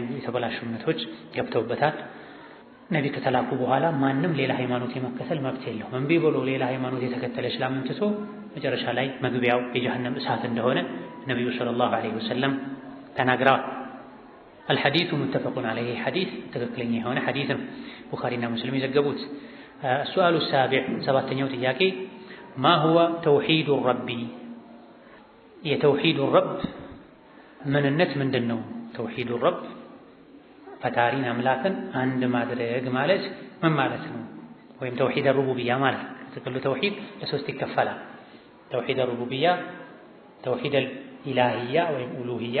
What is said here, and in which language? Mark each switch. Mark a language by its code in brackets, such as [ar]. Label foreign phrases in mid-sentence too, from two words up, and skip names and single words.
[am] የተበላሹ እምነቶች ገብተውበታል። ነቢ ከተላኩ በኋላ ማንም ሌላ ሃይማኖት የመከተል መብት የለውም። እምቢ ብሎ ሌላ ሃይማኖት የተከተለ እስላምን ትቶ መጨረሻ ላይ መግቢያው የጀሃነም እሳት እንደሆነ ነቢዩ [ar] صلى الله عليه وسلم [am] ተናግረዋል። [ar] الحديث متفق عليه [am] ሐዲስ ትክክለኛ የሆነ ሐዲስ ነው። ቡኻሪና ሙስሊም የዘገቡት። [ar] السؤال السابع [am] ሰባተኛው ጥያቄ [ar] ما هو توحيد الرب [am] የተውሂዱ ረብ ምንነት ምንድነው? [ar] توحيد الرب [am] ፈጣሪን አምላክን አንድ ማድረግ ማለት ምን ማለት ነው? ወይም [ar] توحيد الربوبية [am] ማለት ነው። ጥቅሉ ተውሂድ ለሶስት ይከፈላል። ተውሂድ ሩቡቢያ፣ [ar] توحيد الإلهية [am] ወይም ኡሉሂያ፣